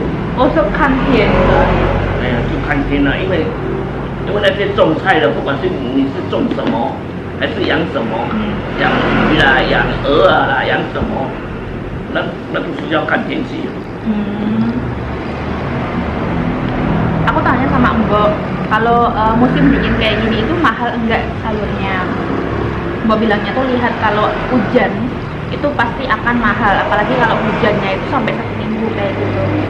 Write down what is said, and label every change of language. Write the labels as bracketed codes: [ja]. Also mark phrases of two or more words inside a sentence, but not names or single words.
[en] also content [zh] 哎呀，就看天了，因为那些种菜的，不管是你是种什么，还是养什么，养鱼啦、养鹅啊啦、养什么，那都是要看天气。 [id] Aku tanya sama Mbok, kalau musim dingin kayak gini itu mahal enggak sayurnya? Mbok bilangnya tuh lihat kalau hujan itu pasti akan mahal, apalagi kalau hujannya itu sampai 1 minggu kayak gitu.